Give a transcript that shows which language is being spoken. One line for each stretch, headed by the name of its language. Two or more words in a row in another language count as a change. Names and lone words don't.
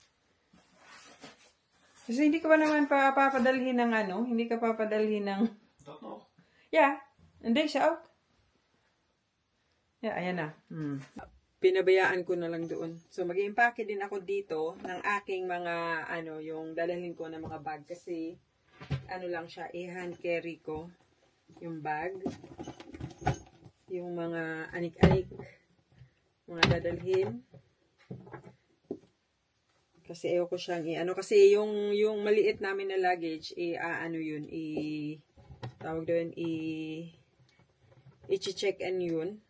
Filipino: Kasi hindi ko pa naman papadalhin ng ano, hindi ka papadalhin ng...
Dutch: Dat nog?
Filipino: Yeah, hindi siya out. Yeah, ayan na. Pinabayaan ko na lang doon. So, mag-i-impake din ako dito ng aking mga, ano, yung dadalhin ko ng mga bag. Kasi, ano lang siya, i-
English: hand carry
Filipino: ko yung bag. Yung mga anik-anik, mga dadalhin. Kasi ayoko siyang i-ano. Kasi yung maliit namin na luggage, ano yun, tawag doon, i-check-in yun.